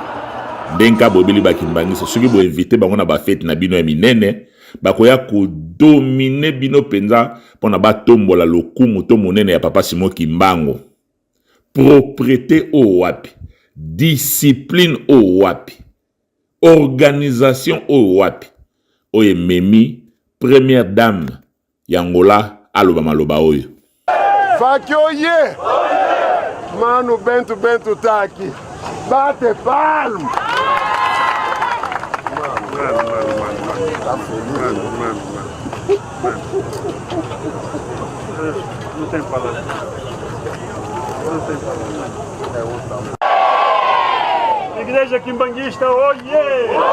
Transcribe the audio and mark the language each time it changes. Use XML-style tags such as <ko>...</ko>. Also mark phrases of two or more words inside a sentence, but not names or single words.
<ln>Denka bobili bakimbangiste soki bo invité bango na ba fête na bino ya minene bakoya ko dominer bino penza pona batombola lokumu to monene ya papa Simo Kimbangu.</ln> <fr>Propreté au wapi, discipline au wapi, organisation au wapi.</fr> <ln>Oye memi,</ln> <fr>première dame</fr> <ln>Yangola aloba maloba oyo. Fakioye!</ln> <pt>Mano Bento tá aqui. Bate palma! Não tem palavra. Igreja quimbanguista, oiê!</pt>